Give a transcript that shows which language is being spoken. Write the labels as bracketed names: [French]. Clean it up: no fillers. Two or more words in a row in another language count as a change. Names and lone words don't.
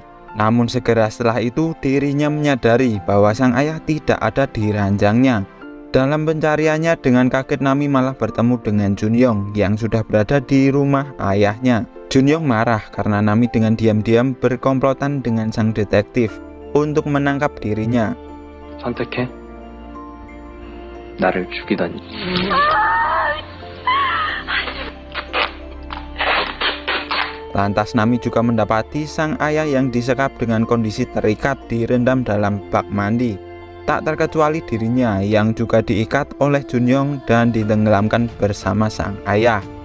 [Indonesian] Namun segera setelah itu dirinya menyadari bahwa sang ayah tidak ada di ranjangnya. Dalam pencariannya, dengan kaget Nami malah bertemu dengan Junyong yang sudah berada di rumah ayahnya. Junyong marah karena Nami dengan diam-diam berkomplotan dengan sang detektif untuk menangkap dirinya. [Korean] 선택해. 나를 죽이다니. [Indonesian] Lantas Nami juga mendapati sang ayah yang disekap dengan kondisi terikat direndam dalam bak mandi. Tak terkecuali dirinya yang juga diikat oleh Junyoung dan ditenggelamkan bersama sang ayah.